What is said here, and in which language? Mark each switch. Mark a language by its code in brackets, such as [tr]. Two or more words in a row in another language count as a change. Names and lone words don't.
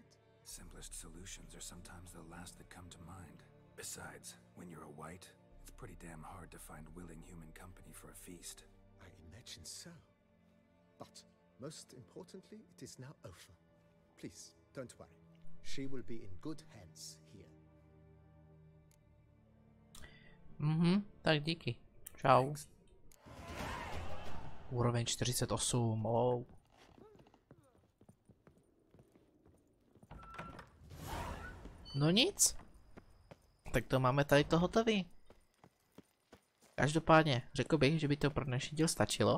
[en] Simplest solutions are sometimes the last that come to mind. Besides, when you're a wight, it's pretty damn hard to find willing human company for a feast. I imagine so. But most importantly, it is now over. Please, don't worry. She will be in good hands here. [cs] Tak díky. Čau. Úroveň 48, oh. No nic. Tak to máme tady to hotový. Každopádně, řekl bych, že by to pro dnešní díl stačilo.